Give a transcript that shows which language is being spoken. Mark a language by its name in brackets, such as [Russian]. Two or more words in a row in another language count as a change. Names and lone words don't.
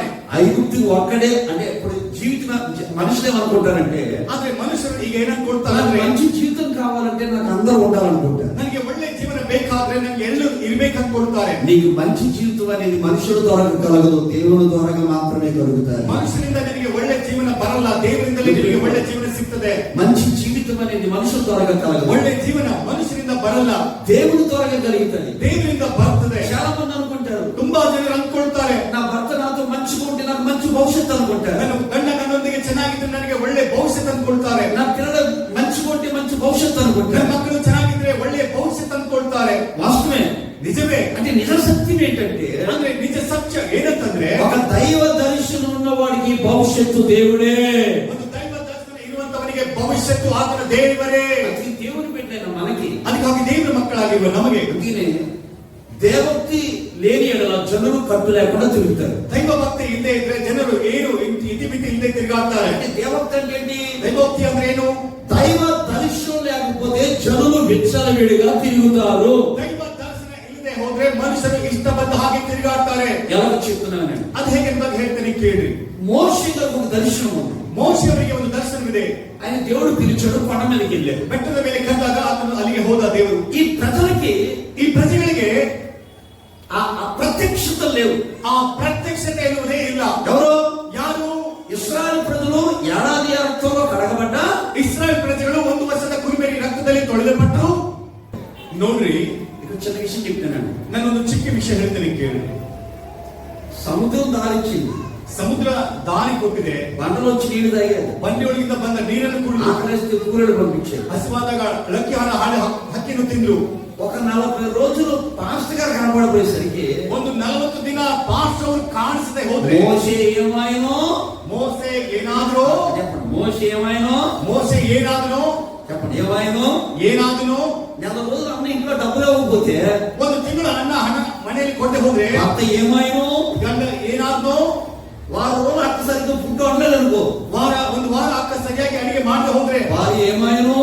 [Telugu] ఐగుప్తు ఒక్కడే అంటే ఇప్పుడు జీవితం మనుషులు ఏమనుకుంటారంటే, [Kannada] ಆದ್ರೆ ಮನುಷ್ಯರು ಈಗ ಏನನ್ಕೊಳ್ತಾರೆ [Telugu] నాకు [Kannada] ಅಂದ್ರೆ, [Telugu] మంచి జీవితం కావాలంటే నాకు అందరూ ఉండాలనుకుంటారు. [Kannada] ನನಗೆ ಒಳ್ಳೆ ಜೀವನ ಬೇಕಾದ್ರೆ ನನಗೆ ಎಲ್ಲರೂ ಇರ್ಬೇಕಂತ ಕೊಡ್ತಾರೆ. [Telugu] నీకు మంచి జీవితం అనేది మనుషుల ద్వారా కలగదు, దేవుని ద్వారా మాత్రమే కలుగుతాయి. [Kannada] ಮನುಷ್ಯರಿಂದ ನಿನಗೆ ಒಳ್ಳೆ ಜೀವನ ಬರಲ್ಲ, ದೇವರಿಂದಲೇ ನಿನಗೆ ಒಳ್ಳೆ ಜೀವನ ಸಿಗ್ತದೆ. [Telugu] మంచి జీవితం అనేది మనుషుల ద్వారా కలగదు, [Kannada] ಒಳ್ಳೆ ಜೀವನ ಮನುಷ್ಯರಿಂದ ಬರಲ್ಲ, [Telugu] దేవుని ద్వారా కలుగుతుంది. [Kannada] ದೇವರಿಂದ ಬರ್ತದೆ. [Telugu] చాలా మంది అనుకుంటారు, [Kannada] ತುಂಬಾ ಜನರು ಅಂದ್ಕೊಳ್ತಾರೆ, [Telugu] నా భర్త నాతో మంచిగా ఉంటే నాకు మంచి భవిష్యత్తు అనుకుంటారు, [Kannada] ನನ್ನ ಗಂಡ ನನ್ನೊಂದಿಗೆ ಚೆನ್ನಾಗಿದ್ರೆ ನನಗೆ ಒಳ್ಳೆ ಭವಿಷ್ಯತ್ ಅಂದ್ಕೊಳ್ತಾರೆ, [Telugu] నా పిల్లలు మంచిగా ఉంటే మంచి భవిష్యత్తు అనుకుంటారు, [Kannada] ನನ್ನ ಮಕ್ಕಳು ಚೆನ್ನಾಗಿದ್ರೆ ಒಳ್ಳೆ ಭವಿಷ್ಯತ್ ಅಂದ್ಕೊಳ್ತಾರೆ. [Telugu] వాస్తవమే, [Kannada] ನಿಜವೇ. [Telugu] అంటే నిజ సత్యం ఏంటంటే, [Kannada] ಅಂದ್ರೆ ನಿಜ ಸತ್ಯ ಏನಂತಂದ್ರೆ, [Telugu] ఒక దైవ దర్శనం ఉన్నవాడికి భవిష్యత్తు దేవుడే. [Kannada] ಒಂದು ದೈವ ದರ್ಶನ ಇರುವಂತವನಿಗೆ ಭವಿಷ್ಯತ್ತು ಆತನ ದೇವರೇ. [Telugu] అది దేవుని పెట్టిన మనకి [Kannada] ಅದು ಅದಕ್ಕಾಗಿ ದೇವರ ಮಕ್ಕಳಾಗಿರುವ ನಮಗೆ [Telugu] అందుకనే దేవభక్తి లేని ఎడల జనులు కట్టు లేకుండా తిరుగుతారు. దైవ భక్తి [Kannada] ಇಲ್ಲದೆ ಇದ್ರೆ ಜನರು ಏನು ಇತಿಮಿತಿ ಇಲ್ಲದೆ ತಿರುಗಾಡ್ತಾರೆ. [Telugu] అంటే దేవభక్తి అంటే ఏంటి? [Kannada] దైవభక్తి ಅಂದ್ರೆ ಏನು? [Telugu] దైవ దర్శనం లేకపోతే జనులు విచ్చలవిడిగా తిరుగుతారు. దైవ దర్శన [Kannada] ಇಲ್ಲದೆ ಹೋದ್ರೆ ಮನುಷ್ಯರು ಇಷ್ಟ ಬಂದ ಹಾಗೆ ತಿರುಗಾಡ್ತಾರೆ. [Telugu] ఎలా చెప్తున్నాను నేను? [Kannada] ಅದು ಹೇಗೆ ಅಂತ ಹೇಳ್ತೀನಿ ಕೇಳಿ. [Telugu] మోషేకి ఒక దర్శనం ఉంది. [Kannada] ಮೋಶೆಯವರಿಗೆ ಒಂದು ದರ್ಶನವಿದೆ. [Telugu] ఆయన దేవుడు పిలిచాడు, కొండ మీదకి వెళ్ళాడు. [Kannada] ಬೆಟ್ಟದ ಮೇಲೆ ಕರೆದಾಗ ಆತನು ಅಲ್ಲಿಗೆ ಹೋದ ದೇವರು. [Telugu] ఈ ప్రజలకి [Kannada] ಈ ಪ್ರಜೆಗಳಿಗೆ [Telugu] ఆ ప్రత్యక్షత లేవు. [Kannada] ಆ ಪ್ರತ್ಯಕ್ಷತೆ ಎನ್ನುವುದೇ ಇಲ್ಲ. [Telugu] ఎవరు? [Kannada] ಯಾರು? [Telugu] ఇశ్రాయేలు ప్రజలు ఏడాది రక్తంలో కడగబడ్డ [Kannada] ಇಸ್ರಾಯೇಲ್ ಪ್ರಜೆಗಳು 1 ವರ್ಷದ ಕುರಿಮರಿ ರಕ್ತದಲ್ಲಿ ತೊಳೆಯಲ್ಪಟ್ಟರು. ನೋಡ್ರಿ, [Telugu] ఇక్కడ చిన్న విషయం చెప్తున్నాను. [Kannada] ನಾನೊಂದು ಚಿಕ್ಕ ವಿಷಯ ಹೇಳ್ತೀನಿ ಕೇಳಿ. [Telugu] సముద్రం దారిచ్చింది, [Kannada] ಸಮುದ್ರ ದಾರಿ ಕೊಟ್ಟಿದೆ. [Telugu] బండలో వచ్చి నీళ్లు తాగారు, [Kannada] ಬಂಡೆಯೊಳಗಿಂದ ಬಂದ ನೀರನ್ನು ಕುಡಿದು [Telugu] ఆకలిస్తే కూరలు పంపించారు. [Kannada] ಹಸಿವಾದಾಗ ಲಕ್ಕಿ ಹಾಲು ಹಕ್ಕಿಯನ್ನು ತಿಂದ್ರು. [Telugu] ఒక 40 రోజులు పాస్టర్ గారు కనబడపోయేసరికి [Kannada] 40 ದಿನ ಪಾಸ್ಟರ್ ಅವರು ಕಾಣಿಸದೆ ಹೋದ್ರೆ [Telugu] మోషే ఏమైనో, [Kannada] ಮೋಸೆ ಏನಾದ್ರೂ [Telugu] చెప్పండి, మోషే ఏమైనో, [Kannada] ಮೋಸೆ ಏನಾದ್ರೂ [Telugu] చెప్పండి, ఏమైనో. [Kannada] ಏನಾದ್ರೂ [Telugu] నెల రోజులు అన్న ఇంట్లో డబ్బులు ఇవ్వకపోతే, [Kannada] 1 ತಿಂಗಳು ಅನ್ನ ಹಣ ಮನೆಯಲ್ಲಿ ಕೊಟ್ಟೆ ಹೋದ್ರೆ, [Telugu] భర్త ఏమైనో, [Kannada] ಗಂಡ ಏನಾದ್ರೂ, [Telugu] వారం రోజులు అక్క సరిగ్గా ఫుడ్ వండలేదు అనుకో, [Kannada] 1 ವಾರ ಅಕ್ಕ ಸರಿಯಾಗಿ ಅಡಿಗೆ ಮಾಡದೆ ಹೋದ್ರೆ, [Telugu] వారు ఏమైనో,